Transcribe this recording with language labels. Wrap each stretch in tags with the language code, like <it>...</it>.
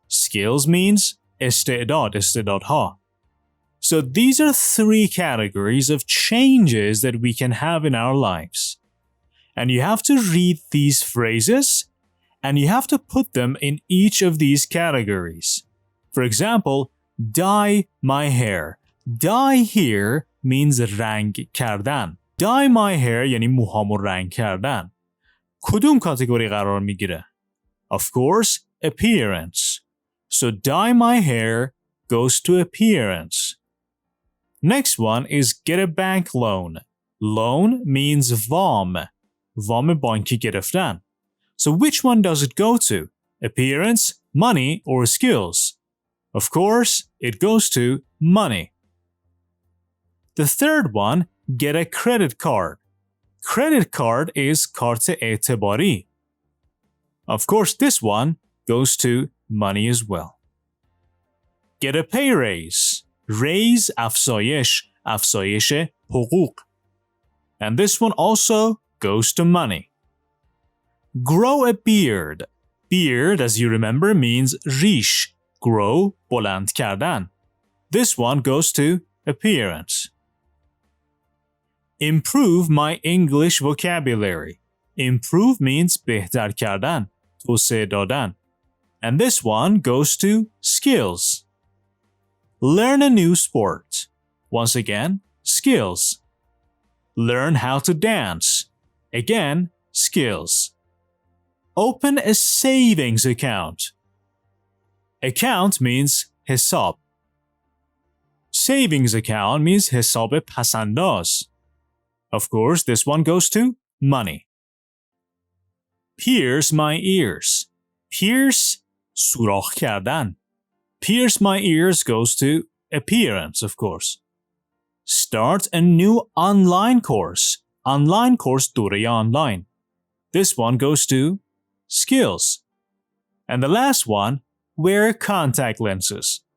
<en>Skills means استعدادها. So these are 3 categories of changes that we can have in our lives. And you have to read these phrases and you have to put them in each of these categories. For example, dye my hair. Dye here means</en> <fa>رنگ کردن.</fa> <en>Dye my hair</en> <fa>یعنی موهامو رنگ کردن. کدوم کاتگوری قرار میگیره؟</fa> <en>Of course, appearance. So dye my hair goes to appearance. Next one is get a bank loan. Loan means وام.</en> <fa>وام بانکی گرفتن.</fa> <en>So which one does it go to? Appearance, money, or skills? Of course, it goes to money. The third one, get a credit card. Credit card is</en> <fa>کارت اعتباری.</fa> <en>Of course, this one goes to money as well. Get a pay raise. Raise افزایش.</en> <fa>افزایش حقوق.</fa> <en>And this one also goes to money. Grow a beard. Beard, as you remember, means ریش.</en> <fa>Grow, بلند کردن.</fa> <en>This one goes to appearance. Improve my English vocabulary. Improve means</en> <fa>بهتر کردن. توسعه دادن.</fa> <en>And this one goes to skills. Learn a new sport. Once again, skills. Learn how to dance. Again, skills. Open a savings account. Account means حساب. Savings account means</en> <fa>حساب پسنداز.</fa> <en>Of course, this one goes to money. Pierce my ears.</en> <fa>Pierce, سوراخ کردن.</fa> <en>Pierce my ears goes to appearance, of course. Start a new online course. Online course دوره online. This one goes to skills. And the last one, wear contact lenses.</en>